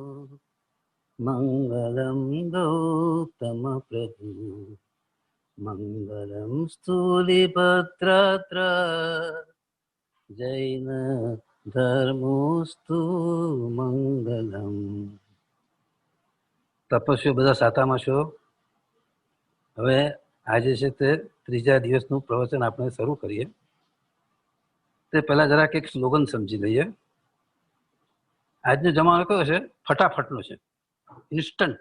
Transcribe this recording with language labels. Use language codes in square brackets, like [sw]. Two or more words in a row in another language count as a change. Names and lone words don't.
[sa] मंगलं गौतम प्रभु मंगलं स्थूलिभद्रात्र जैन धर्मोस्तु मंगलम। [gu] તપસ્વીઓ બધા સાતામાં છો? હવે આજે છે તે ત્રીજા દિવસનું પ્રવચન આપણે શરૂ કરીએ તે પહેલા જરાક એક સ્લોગન સમજી લઈએ. આજનો જમાનો કયો છે? ફટાફટનો છે, ઇન્સ્ટન્ટ.